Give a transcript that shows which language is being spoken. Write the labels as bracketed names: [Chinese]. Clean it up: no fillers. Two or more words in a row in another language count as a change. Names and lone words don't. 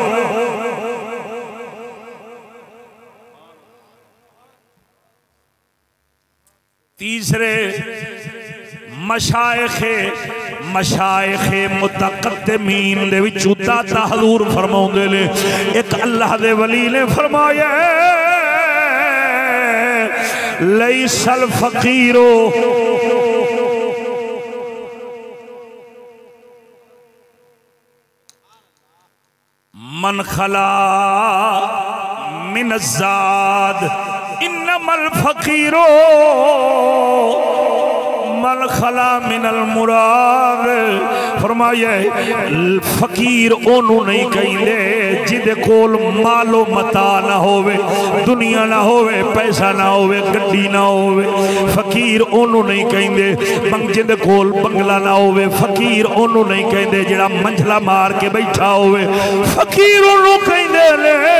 [Punjabi] تیسرے مشائخِ متقدمین دے وچوں داتا حضور فرماندے نے اک اللہ دے ولی نے فرمایا [Arabic] ليس الفقير من خلا من زاد إنما الفقير من خلا من المراد [Punjabi] فرمایا فقیر اونوں نہیں کہتے جیدے کول مال و متاع نہ ہووے دنیا نہ ہووے پیسہ نہ ہووے گڈی نہ ہووے فقیر اونوں نہیں کہتے جیدے کول بنگلہ نہ ہووے فقیر اونوں نہیں کہتے جیہڑا منجلا مار کے بیٹھا ہووے فقیر اونوں کہتے نے